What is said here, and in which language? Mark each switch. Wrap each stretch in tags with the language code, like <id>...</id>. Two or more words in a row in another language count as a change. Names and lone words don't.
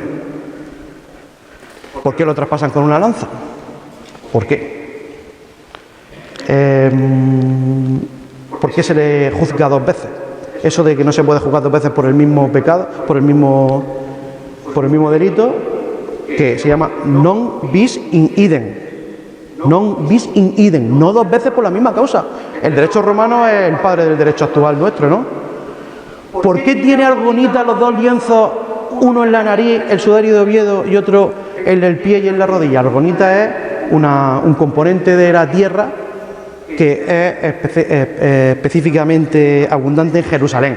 <es>¿Por qué lo traspasan con una lanza? ¿Por qué? ¿Por qué se le juzga 2 veces? Eso de que no se puede juzgar 2 veces por el mismo pecado, por el mismo delito, que se llama</es> <la>non bis in idem. Non bis in idem,</la> <es>no 2 veces por la misma causa. El derecho romano es el padre del derecho actual nuestro, ¿no? ¿Por qué tiene Argonita los 2 lienzos, uno en la nariz, el sudario de Oviedo, y otro en el pie y en la rodilla? Argonita es un componente de la tierra que es específicamente abundante en Jerusalén.</es>